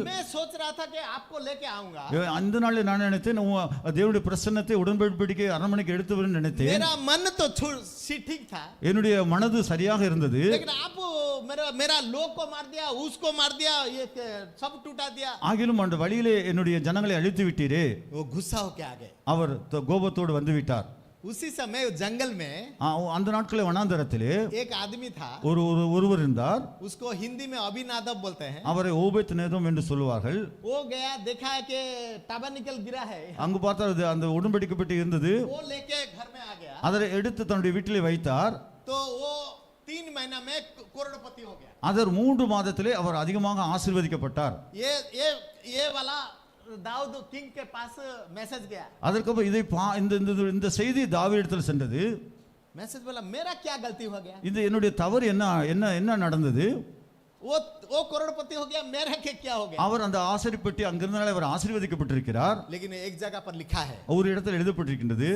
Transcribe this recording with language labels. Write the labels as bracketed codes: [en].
[hi] मैं सोच रहा था कि आपको लेके आऊंगा. [ta] அந்த நாளில் நான் நினைத்தேன் தேவனுடைய பிரசன்னத்தை உடன்படிக்கை அரண்மனைக்கு எடுத்து வரேன்னு நினைத்தேன். [hi] मेरा मन तो ठीक था, [ta] என்னுடைய மனது சரியாக இருந்தது. [hi] लेकिन आप मेरा लोग को मार दिया, उसको मार दिया, ये सब टूटा दिया. [ta] ஆகிலும் அந்த வழியிலே என்னுடைய ஜனங்களை அழித்து விட்டீரே. [hi] वो गुस्सा होके आ गए. [ta] அவர் கோபத்தோடு வந்து விட்டார். [hi] उसी समय जंगल में [ta] அந்த நாட்களில் வனாந்தரத்திலே [hi] एक आदमी था, [ta] ஒருவர் இருந்தார். [hi] उसको हिंदी में अभिनादब बोलते हैं। [ta] அவரை ஓபேத் நேதம் என்று சொல்லுவார்கள். [hi] वो गया, देखा कि टैबरनेकल गिरा है, [ta] அங்கு பார்த்தால் அந்த உடன்படிக்கை பெட்டி இருந்தது. [hi] वो लेके घर में आ गया। [ta] அதை எடுத்து தன்னுடைய வீட்டிலே வைத்தார். [hi] तो वो 3 महीना में करोड़पति हो गया। [ta] அதர் 3 மாதத்திலே அவர் அதிகமாக ஆசீர்வதிக்கப்பட்டார். [hi] ये वाला दाऊद किंग के पास मैसेज गया। [ta] அதற்கப்புறம் இதை இந்த செய்தி தாவீதிடத்தில் சென்றது. [hi] मैसेज बोला, मेरा क्या गलती हो गया? [ta] இது என்னுடைய தவறு என்ன நடந்தது? [hi] वो करोड़पति हो गया, मेरा क्या हो गया? [ta] அவர் அந்த ஆசீர்வதிப்பட்டி அங்கிருந்தனால அவர் ஆசீர்வதிக்கப்பட்டிருக்கிறார். [hi] लेकिन एक जगह पर लिखा है, [ta] ஒரு இடத்தில் எழுதப்பட்டிருக்கின்றது.